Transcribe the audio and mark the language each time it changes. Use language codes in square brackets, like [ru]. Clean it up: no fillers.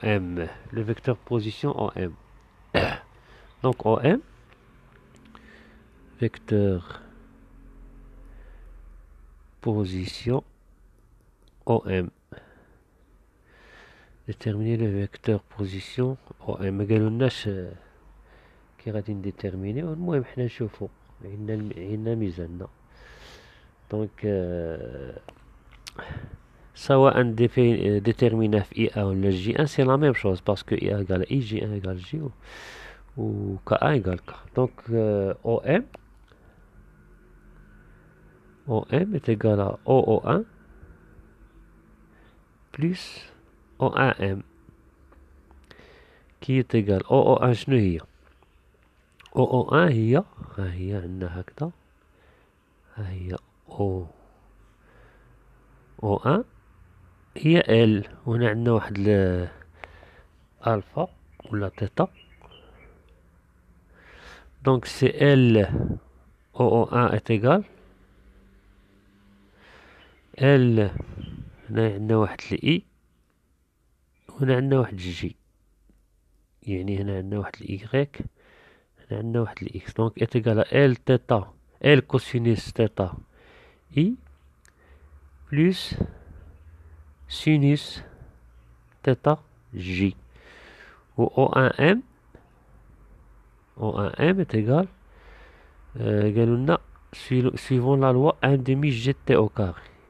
[fr] Le vecteur position OM. Donc OM, vecteur position OM. Déterminer le vecteur position OM. [ar] ما قالولناش كي غادي نديتيرمينيو، المهم حنا نشوفو عندنا ميزاننا. دونك سواء ديتيرميناه في اي ان ولا جي ان سي لا ميم شوز، باسكو اي ان ايكال اي، جي ان ايكال جي، و ك ان ايكال ك. دونك او ام [fr] est égal à OO1 plus O1M qui est égal OO1. [ar] شنو هي؟ OO1 هي، ها هي عندنا هكذا، ها هي OO1 هي L، وهنا عندنا واحد الفا ولا تيتا. دونك سي L OO1 [fr] est égal L، [ar] هنا عندنا واحد الإي، وهنا عندنا واحد الجي، يعني هنا عندنا واحد الإيغريك، هنا عندنا واحد الإكس. [fr] دونك est égal à L تيتا، L cosinus تيتا إي plus sinus تيتا J. Ou O1M est égal, suivant la loi 1 demi gt au carré.